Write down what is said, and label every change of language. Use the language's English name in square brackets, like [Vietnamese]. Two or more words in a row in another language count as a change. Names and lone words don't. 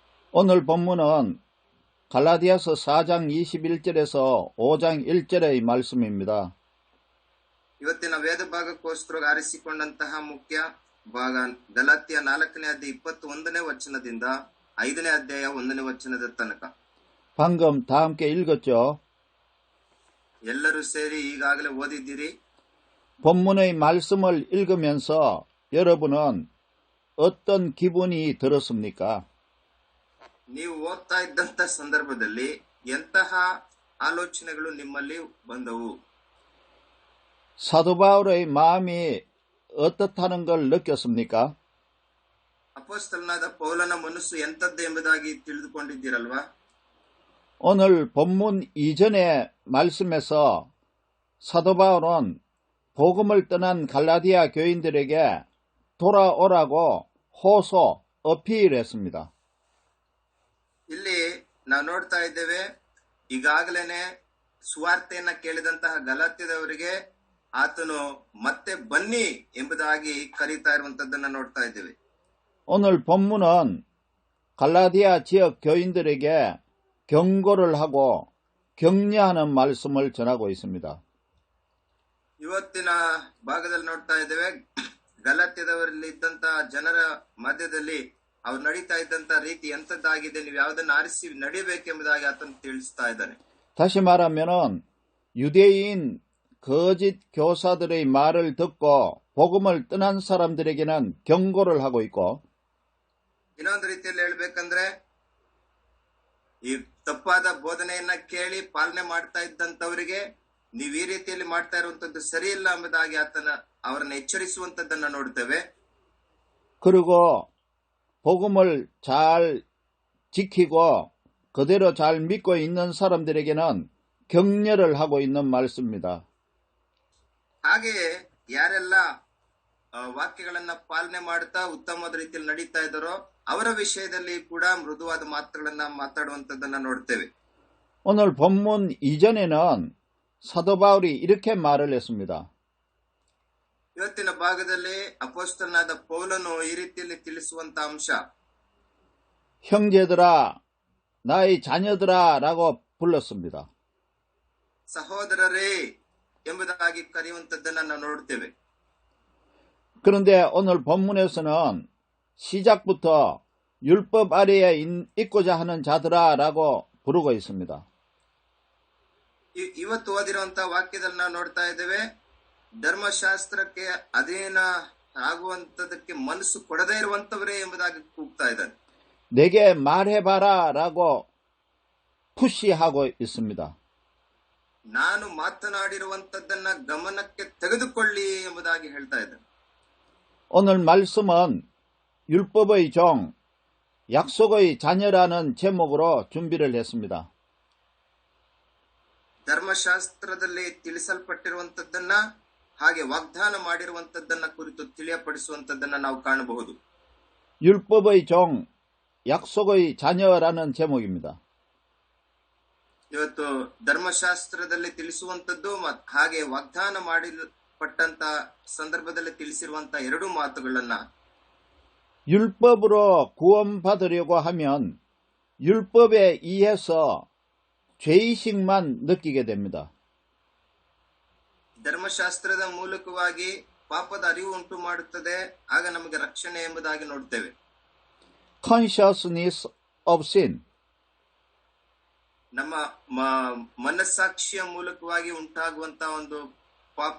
[Korean] 오늘 본문은 갈라디아서 4장 21절에서 5장 1절의 말씀입니다. [Kannada] ಇವತ್ತಿನ ವೇದ ಭಾಗಕ್ಕೋಸ್ಕರ ಆರಿಸಿಕೊಂಡಂತಹ ಮುಖ್ಯ ಭಾಗ ಗಲಾತ್ಯ 4ನೇ ಅಧ್ಯಾಯ 21ನೇ ವಚನದಿಂದ 5ನೇ ಅಧ್ಯಾಯ 1ನೇ ವಚನದ ತನಕ. [Korean] 방금 다 함께 읽었죠? [Kannada] ಎಲ್ಲರೂ ಸೇರಿ ಈಗಾಗಲೇ ಓದಿದ್ದೀರಿ. [Korean] 본문의 말씀을 읽으면서 여러분은 어떤 기분이 들었습니까? [Kannada] ನೀವು ಓದ್ತಾ ಇದ್ದಂತ ಸಂದರ್ಭದಲ್ಲಿ ಎಂತಹ ಆಲೋಚನೆಗಳು ನಿಮ್ಮಲ್ಲಿ ಬಂದವು? [Korean] 사도 바울의 마음이 어떻다는 걸 느꼈습니까? [Kannada] ಅಪೊಸ್ತಲನಾದ ಪೌಲನ ಮನಸ್ಸು ಎಂತದ್ದು ಎಂಬುದಾಗಿ ತಿಳಿದುಕೊಂಡಿದ್ದೀರಲ್ವಾ? [Korean] 오늘 본문 이전의 말씀에서 사도 바울은 복음을 떠난 갈라디아 교인들에게 돌아오라고 호소, 어필했습니다. [Kannada] ಇಲ್ಲಿ ನಾವು ನೋಡ್ತಾ ಇದ್ದೇವೆ, ಈಗಾಗಲೇ ಸುವಾರ್ತೆಯನ್ನ ಕೇಳಿದಂತಹ ಗಲಾತ್ಯದವರಿಗೆ ಆತನು ಮತ್ತೆ ಬನ್ನಿ ಎಂಬುದಾಗಿ ಕರೀತಾ ಇರುವಂತದ್ದನ್ನ ನೋಡ್ತಾ ಇದ್ದೇವೆ. [Korean] 오늘 본문은 갈라디아 지역 교인들에게 경고를 하고 격려하는 말씀을 전하고 있습니다. [Kannada] ಇವತ್ತಿನ ಭಾಗದಲ್ಲಿ ನೋಡ್ತಾ ಇದ್ದೇವೆ, ಗಲಾತ್ಯದವರಲ್ಲಿ ಇದ್ದಂತಹ ಜನರ ಮಧ್ಯದಲ್ಲಿ ಅವ್ರು ನಡೀತಾ ಇದ್ದಂತ ರೀತಿ ಎಂತದ್ದಾಗಿದೆ, ನೀವು ಯಾವುದನ್ನು ಆರಿಸಿ ನಡೀಬೇಕೆಂಬುದಾಗಿ ಆತನು ತಿಳಿಸ್ತಾ ಇದ್ದಾನೆ. [Korean] 다시 말하면은 유대인 거짓 교사들의 말을 듣고 복음을 떠난 사람들에게는 경고를 하고 있고, [Kannada] ಇನ್ನೊಂದು ರೀತಿಯಲ್ಲಿ ಹೇಳ್ಬೇಕಂದ್ರೆ, ಈ ತಪ್ಪಾದ ಬೋಧನೆಯನ್ನ ಕೇಳಿ ಪಾಲನೆ ಮಾಡ್ತಾ ಇದ್ದಂತವರಿಗೆ ನೀವು ಈ ರೀತಿಯಲ್ಲಿ ಮಾಡ್ತಾ ಇರುವಂತದ್ದು ಸರಿ ಇಲ್ಲ ಎಂಬುದಾಗಿ ಅವರನ್ನ ಎಚ್ಚರಿಸುವಂತದ್ದನ್ನ ನೋಡ್ತೇವೆ. [Korean] 그리고 복음을 잘 지키고 그대로 잘 믿고 있는 사람들에게는 격려를 하고 있는 말씀입니다. [Kannada] ಹಾಗೆಯೇ ಯಾರೆಲ್ಲ ವಾಕ್ಯಗಳನ್ನ ಪಾಲನೆ ಮಾಡುತ್ತಾ ಉತ್ತಮವಾದ ರೀತಿಯಲ್ಲಿ ನಡೀತಾ ಇದ್ದಾರೋ ಅವರ ವಿಷಯದಲ್ಲಿ ಕೂಡ ಮೃದುವಾದ ಮಾತುಗಳನ್ನ ಮಾತಾಡುವಂತದ್ದನ್ನ ನೋಡ್ತೇವೆ. [Korean] 오늘 본문 이전에는 사도 바울이 이렇게 말을 했습니다. [Kannada] ಇವತ್ತಿನ ಭಾಗದಲ್ಲಿ ಅಪೊಸ್ತಲನಾದ ಪೌಲನು ಈ ರೀತಿಯಲ್ಲಿ ತಿಳಿಸುವಂತ ಅಂಶ, [Korean] 형제들아, 나의 자녀들아 라고 불렀습니다. [Kannada] ಸಹೋದರರೇ ಎಂಬುದಾಗಿ ಕರೆಯುವಂತದ್ದನ್ನ ನಾವು ನೋಡ್ತೇವೆ. [Korean] 그런데 오늘 본문에서는 시작부터 율법 아래에 있고자 하는 자들아 라고 부르고 있습니다. [Kannada] ಇವತ್ತು ಓದಿರುವಂತಹ ವಾಕ್ಯದಲ್ಲಿ ನಾವು ನೋಡ್ತಾ ಇದ್ದೇವೆ, ಧರ್ಮಶಾಸ್ತ್ರಕ್ಕೆ ಅಧೀನ ಆಗುವಂತದಕ್ಕೆ ಮನಸ್ಸು ಕೊಡದೇ ಇರುವಂತವರೇ ಎಂಬುದಾಗಿ ಕೂಗ್ತಾ ಇದ್ದಾನೆ. [Korean] 내게 말해봐라 라고 푸시하고 있습니다. [Kannada] ನಾನು ಮಾತನಾಡಿರುವಂತದ್ದನ್ನ ಗಮನಕ್ಕೆ ತೆಗೆದುಕೊಳ್ಳಿ ಎಂಬುದಾಗಿ ಹೇಳ್ತಾ ಇದ್ದಾನೆ. [Korean] 오늘 말씀은 율법의 종, 약속의 자녀라는 제목으로 준비를 했습니다. [Kannada] ಧರ್ಮಶಾಸ್ತ್ರದಲ್ಲಿ ತಿಳಿಸಲ್ಪಟ್ಟಿರುವಂತದ್ದನ್ನ ಹಾಗೆ ವಾಗ್ದಾನ ಮಾಡಿರುವಂತದ್ದನ್ನ ಕುರಿತು ತಿಳಿಯಪಡಿಸುವಂತದ್ದನ್ನ ನಾವು ಕಾಣಬಹುದು. [Korean] 율법의 종, 약속의 자녀라는 제목입니다. [Kannada] ಇವತ್ತು ಧರ್ಮಶಾಸ್ತ್ರದಲ್ಲಿ ತಿಳಿಸುವಂತದ್ದು ಹಾಗೆ ವಾಗ್ದಾನ ಮಾಡಲ್ಪಟ್ಟಂತ ಸಂದರ್ಭದಲ್ಲಿ ತಿಳಿಸಿರುವಂತ ಎರಡು ಮಾತುಗಳನ್ನ, [Korean] 율법으로 구원받으려고 하면 율법에 의해서 죄의식만 느끼게 됩니다. [Kannada] ಧರ್ಮಶಾಸ್ತ್ರದ ಮೂಲಕವಾಗಿ ಪಾಪದ ಅರಿವು ಉಂಟು ಮಾಡುತ್ತದೆ, ಆಗ ನಮಗೆ ರಕ್ಷಣೆ ಎಂಬುದಾಗಿ ನೋಡ್ತೇವೆ. [English] Consciousness of sin. [Kannada] ನಮ್ಮ ಮನಸ್ಸಾಕ್ಷಿಯ ಮೂಲಕವಾಗಿ ಉಂಟಾಗುವಂತಹ ಒಂದು ಪಾಪ,